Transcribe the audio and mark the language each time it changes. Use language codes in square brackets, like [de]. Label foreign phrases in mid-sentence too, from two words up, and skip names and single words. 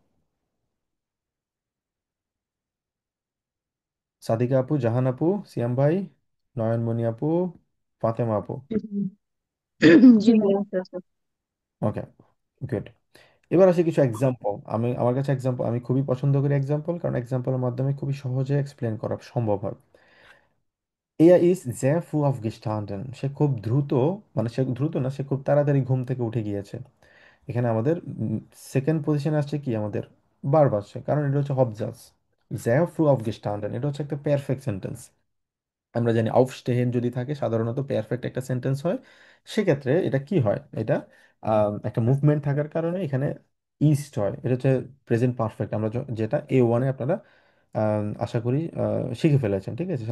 [bn] সাদিকা আপু, জাহান আপু, সিয়াম ভাই, নয়নমণি আপু, ফাতেমা আপু। জি জি ভাইয়া। ভাইয়া। ওকে, গুড। এবার আসি কিছু এক্সাম্পল। আমার কাছে এক্সাম্পল আমি খুবই পছন্দ করি এক্সাম্পল, কারণ এক্সাম্পলের মাধ্যমে খুবই সহজে এক্সপ্লেন করা সম্ভব হয়। [de] er ist sehr früh aufgestanden, [bn] সে খুব দ্রুত, মানে সে দ্রুত না, সে খুব তাড়াতাড়ি ঘুম থেকে উঠে গিয়েছে। এখানে আমাদের সেকেন্ড পজিশনে আসছে কি, আমাদের ভার্ব আসছে, কারণ এটা হচ্ছে হবজাস। [de] sehr früh aufgestanden, [bn] এটা হচ্ছে একটা পারফেক্ট সেন্টেন্স। আমরা জানি aufstehen যদি থাকে সাধারণত পারফেক্ট একটা সেন্টেন্স হয়। সেক্ষেত্রে এটা কি হয়, এটা একটা মুভমেন্ট থাকার কারণে এখানে ইস্ট হয়, এটা হচ্ছে [en] present perfect. [bn] আমরা যেটা A1-এ আপনারা আশা করি শিখে ফেলেছেন, ঠিক আছে?